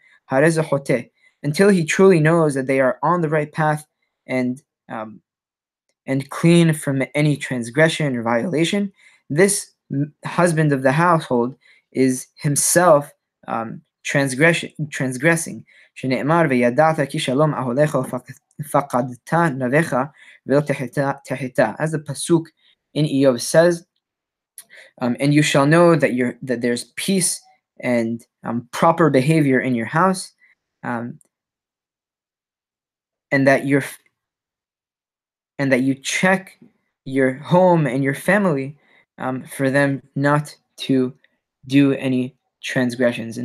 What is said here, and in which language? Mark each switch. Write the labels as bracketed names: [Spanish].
[English] hareza hote, until he truly knows that they are on the right path and um, clean from any transgression or violation. This husband of the household is himself transgressing. [Hebrew] שנאמר וידעת כי שלום אהליך ופקדת נביך ולא תחתה. [English] As the pasuk in Eov says, and you shall know that there's peace and proper behavior in your house, and that you check your home and your family for them not to do any transgressions.